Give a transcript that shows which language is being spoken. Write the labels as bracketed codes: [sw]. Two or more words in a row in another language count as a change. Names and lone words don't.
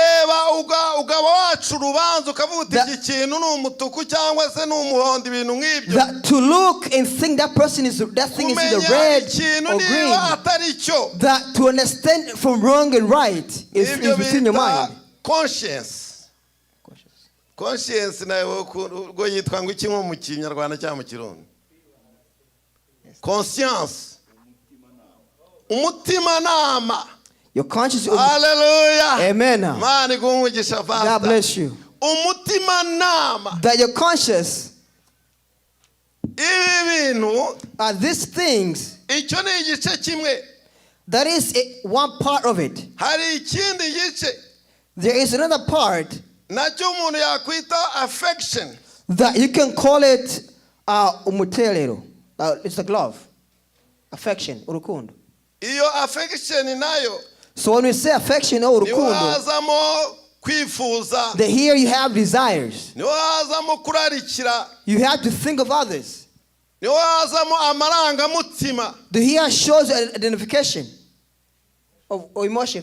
[en] That to look and think that thing is either red or green. That to understand from wrong and right is within your mind. [rw] Conscience nayo go yitwa ngo iki nko mu Kinyarwanda cyangwa mu Kirundi. Conscience. Umutima nama. [en] Your conscience. Hallelujah. Amen. God bless you. [rw] Umutima nama. [en] That your conscience. Ibintu are these things. [rw] Icyo ni igice kimwe. [en] That is one part of it. [rw] Hari ikindi gice. [en] There is another part. Affection. That you can call it umutelero. It's a glove. Affection, urukundo. [rw] Iyo affection nayo. [en] So when we say affection or urukundo, that here you have desires. You have to think of others. The here shows identification of emotion.